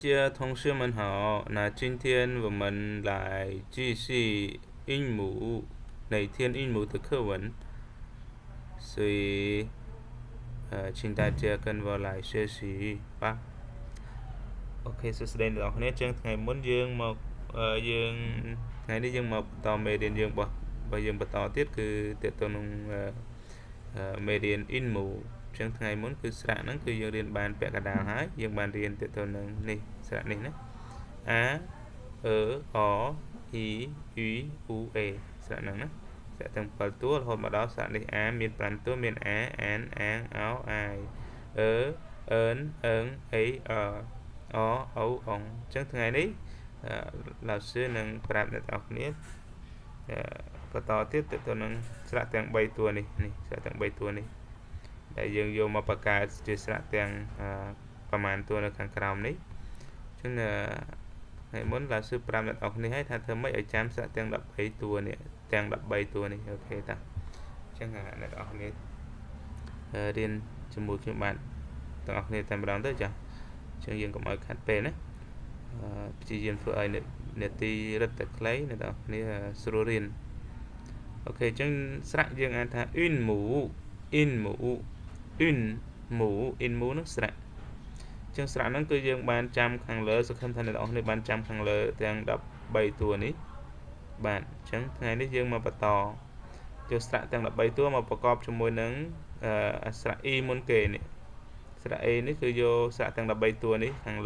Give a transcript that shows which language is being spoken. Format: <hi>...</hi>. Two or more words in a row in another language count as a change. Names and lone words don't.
<zh>些同学们好，那今天我们来继续韵母哪天韵母的课文，所以请大家跟我来学习吧。</zh> <km>OK សួស្តីអ្នកនរគ្នាចឹងថ្ងៃមុនយើងមកយើងថ្ងៃនេះយើងមកបន្តមេរៀន យើងរបស់យើងបន្តទៀតគឺទាក់ទងនឹងមេរៀន in mu ចឹងថ្ងៃមុនគឺស្រៈហ្នឹងគឺយើងរៀនបានពាក់កណ្ដាលហើយយើងបានរៀនទាក់ទងនឹងនេះស្រៈនេះណា a e o i u u e ស្រៈហ្នឹងណាស្រៈទាំង7តួរហូតមកដល់ស្រៈនេះ a មាន5តួមាន a an ang ao ai e ơn ơn ấy o âu ông ចឹងថ្ងៃនេះលោកsưនឹងប្រាប់អ្នកនរគ្នាបន្តទៀតទៅនឹងស្រៈទាំង3តួនេះស្រៈទាំង3តួនេះដែល យើងយកមកបង្កើតជាស្រៈទាំងប្រមាណតួនៅខាងក្រោមនេះចឹងថ្ងៃមុនលោកsưប្រាប់អ្នកនរគ្នាឲ្យថាធ្វើម៉េចឲ្យចាំស្រៈទាំង13តួនេះទាំង13តួនេះអូខេតាចឹងអ្នកនរគ្នារៀនជាមួយខ្ញុំបានទាំងអស់គ្នាតែម្ដងទៅចាចឹងយើងកុំឲ្យខាត់ពេលណាព្យាយាមធ្វើឲ្យនាទីរឹតតែខ្លីអ្នកនរគ្នាស្រួលរៀនអូខេចឹងស្រៈយើងអានថា une mu une mu une mu une mu នោះស្រៈចឹងស្រៈហ្នឹងគឺយើងបានចាំខាងលើសង្ឃឹមថាអ្នកនរគ្នាបានចាំខាងលើទាំង13តួនេះបាទចឹងថ្ងៃនេះយើងមកបន្តយកស្រៈទាំង13តួមកប្រកបជាមួយនឹងស្រៈ e មុនគេនេះស្រៈ a នេះគឺយកស្រៈទាំង13តួនេះខាង</km>